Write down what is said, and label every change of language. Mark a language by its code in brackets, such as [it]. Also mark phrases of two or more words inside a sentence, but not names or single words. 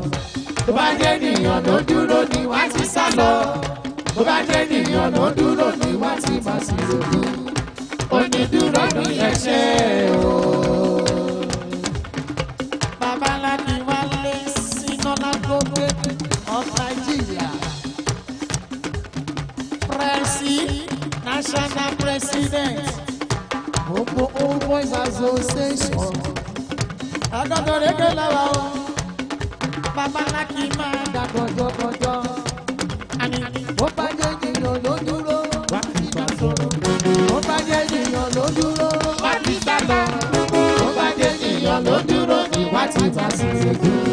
[yo] tó bá jẹ́ ènìyàn ló dúró ní wá ti sá lọ. tó bá jẹ́ ènìyàn ló dúró ní wá tí bá sì lòdù. onídùúró ní ẹ ṣe o. babaláki Wálé Ṣínà-Lágòkè of Nigeria. [en] National President gbogbo Old Boys Association. [yo] Adọ́dọ̀rẹ́gbẹ́ lọ́wọ́ o. Babaláki máa dá kọjọ́kọjọ́. Bó bá jẹ́ ènìyàn ló dúró, wá kí bá sọ̀rọ̀. Bó bá jẹ́ ènìyàn ló dúró, wá kí bá lọ. Bó bá jẹ́ ènìyàn ló dúró, wá tí bá sì ṣe dúró.